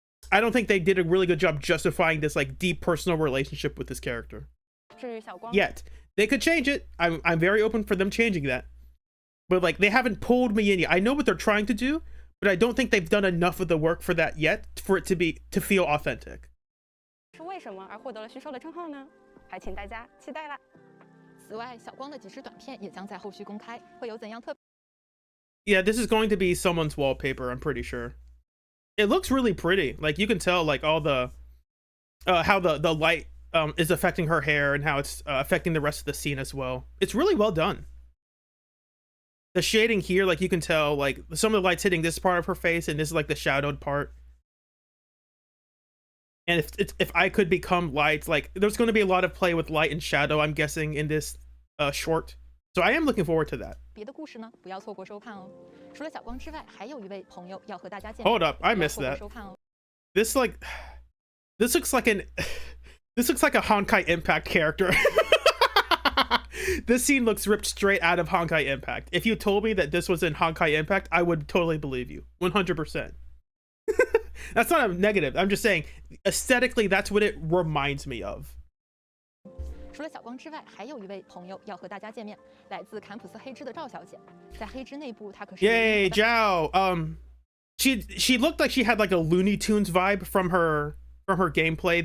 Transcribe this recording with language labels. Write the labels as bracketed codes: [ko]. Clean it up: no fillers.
[en] I don't think they did a really good job justifying this like deep personal relationship with this character. Yet they could change it. I'm very open for them changing that, but like they haven't pulled me in yet. I know what they're trying to do, but I don't think they've done enough of the work for that yet for it to feel authentic. [zh] 是为什么而获得了虚兽的称号呢？还请大家期待啦。此外，小光的几支短片也将在后续公开，会有怎样特？ [en] Yeah, this is going to be someone's wallpaper, I'm pretty sure. It looks really pretty. Like you can tell like all the how the light is affecting her hair and how it's affecting the rest of the scene as well. It's really well done. The shading here, like you can tell, like some of the light's hitting this part of her face, and this is like the shadowed part. And if I could become light, like there's going to be a lot of play with light and shadow, I'm guessing, in this short. So I am looking forward to that. [zh] 别的故事呢，不要错过收看哦。除了小光之外，还有一位朋友要和大家见面。 [en] Hold up, I missed that. This looks like a Honkai Impact character. This scene looks ripped straight out of Honkai Impact. If you told me that this was in Honkai Impact, I would totally believe you. 100%. That's not a negative. I'm just saying, aesthetically, that's what it reminds me of. [zh] 除了小光之外，还有一位朋友要和大家见面，来自坎普斯黑之的赵小姐。在黑之内部，她可是 [en] Yay, Zhao. She looked like she had like a Looney Tunes vibe from her gameplay.